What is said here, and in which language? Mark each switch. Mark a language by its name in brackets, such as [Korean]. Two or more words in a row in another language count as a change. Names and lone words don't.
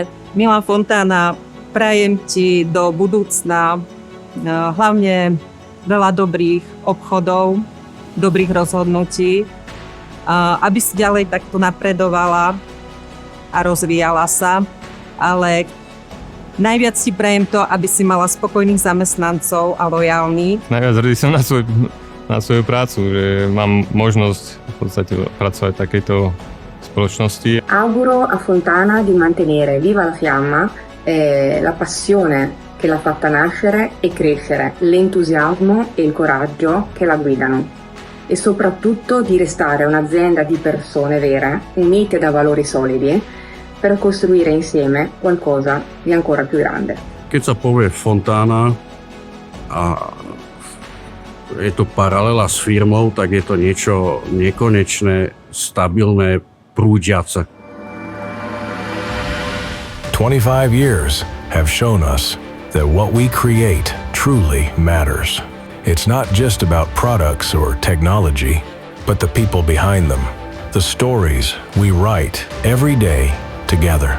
[Slovak] Milá Fontana, prajem ti do budúcna hlavne veľa dobrých obchodov, dobrých rozhodnutí, aby si ďalej takto napredovala a rozvíjala sa, ale najviac si prajem to, aby si mala spokojných zamestnancov a lojálnych. Najviac hrdý som na svoju prácu, že mám možnosť v podstate pracovať v takejto spoločnosti. [Italian] Auguro a Fontana di mantenere viva la fiamma, la passione che l'ha fatta nascere e crescere, l'entusiasmo e il coraggio che la guidano e soprattutto di restare un'azienda di persone vere, unite da valori solidi, per costruire insieme qualcosa di ancora più grande. [Slovak] Keď sa povie Fontana a je to paralela s firmou, tak je to niečo nekonečné, stabilné, prúdiace. [English] 25 years have shown us that what we create truly matters. It's not just about products or technology, but the people behind them, the stories we write every day together.